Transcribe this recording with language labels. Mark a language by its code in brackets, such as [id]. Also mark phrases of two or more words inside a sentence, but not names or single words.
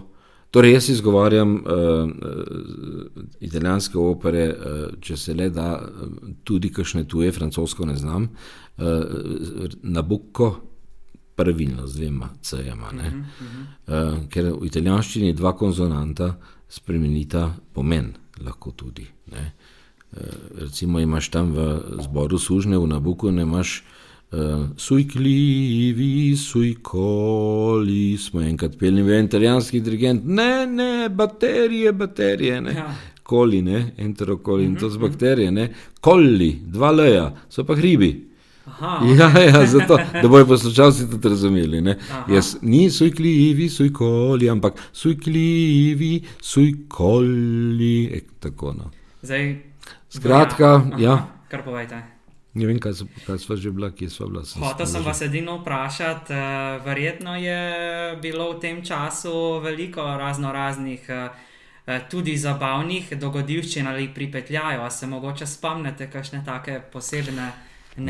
[sl] Torej, jaz izgovarjam italijanske opere, če se le da, tudi kakšne tuje, francosko ne znam, Nabucco, pravilno z 2 c-jama, ne. Ker v italijanščini 2 konsonanta spremenita pomen, lahko tudi, ne. Recimo imaš tam v zboru sužnjev v Nabuccu, ne imaš [it] sui clivi, sui coli, [sl] smo enkrat pelni v italijanski dirigent, ne, baterije, ne, koli, ne, enterokoli, in to z bakterije, ne, kolli, 2 l-ja, so pa hribi. Ja, zato, da bojo poslušalci tudi razumeli, ne. Jaz ni [it] sui clivi, sui coli, [sl] ampak [it] sui clivi, sui coli, [sl] tako, no. Zdaj, skratka, ja. Kar povejte. Ne vem, kaj sva že bila, kje sva bila. Hotel sem vas edino vprašati, verjetno je bilo v tem času veliko raznih tudi zabavnih dogodivščin ali pripetljajev, a se mogoče spomnite kakšne take posebne nerodne